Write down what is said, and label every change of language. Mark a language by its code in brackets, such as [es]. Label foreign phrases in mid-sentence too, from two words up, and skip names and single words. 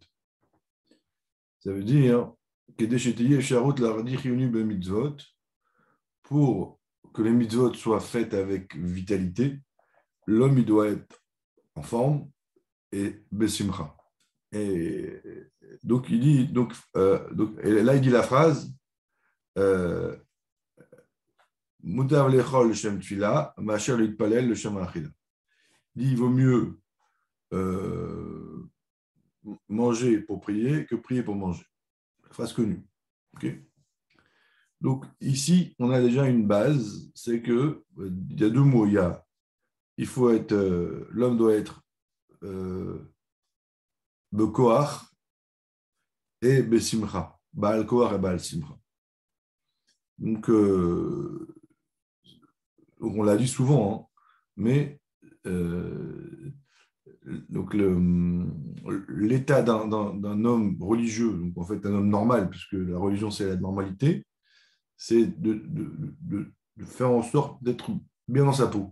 [fr] Ça veut dire pour que les mitzvot soient faites avec vitalité, l'homme il doit être en forme et besimcha. Et donc il dit et là il dit la phrase [he] מוטב לאכול שם תפילה משאר להתפלל לשם אכילה. [fr] Il dit il vaut mieux manger pour prier que prier pour manger. Phrase connue. Okay. Donc ici, on a déjà une base, c'est que il y a deux mots. Il faut être, l'homme doit être bekoach et besimcha, [he] בעל כח [fr] et [he] בעל שמחה. [fr] Donc, on l'a dit souvent, hein, mais donc l'état d'un homme religieux, donc en fait un homme normal, puisque la religion c'est la normalité, c'est de faire en sorte d'être bien dans sa peau.